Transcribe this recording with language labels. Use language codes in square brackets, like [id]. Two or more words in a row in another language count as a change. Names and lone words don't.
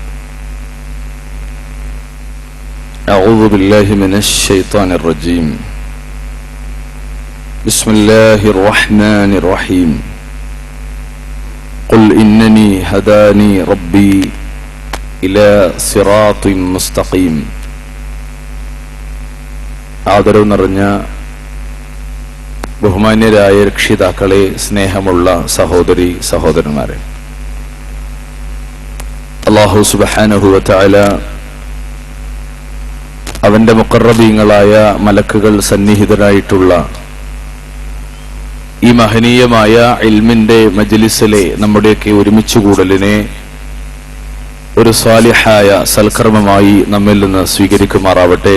[ar] أعوذ بالله من الشيطان الرجيم. بسم الله الرحمن الرحيم. قل إنني هداني ربي إلى صراط مستقيم. [ml] ആദരവ് നിറഞ്ഞ ബഹുമാന്യരായ രക്ഷിതാക്കളെ, സ്നേഹമുള്ള സഹോദരി സഹോദരന്മാരെ, [ar] الله سبحانه وتعالى [ml] അവന്റെ മുഖറബീങ്ങളായ മലക്കുകൾ സന്നിഹിതരായിട്ടുള്ള ഈ മഹനീയമായ ഇൽമിന്റെ മജ്ലിസിലെ നമ്മുടെയൊക്കെ ഒരുമിച്ച് കൂടലിനെ ഒരു സ്വാലിഹായ സൽക്കർമ്മമായി നമ്മിൽ നിന്ന് സ്വീകരിക്കുമാറാവട്ടെ.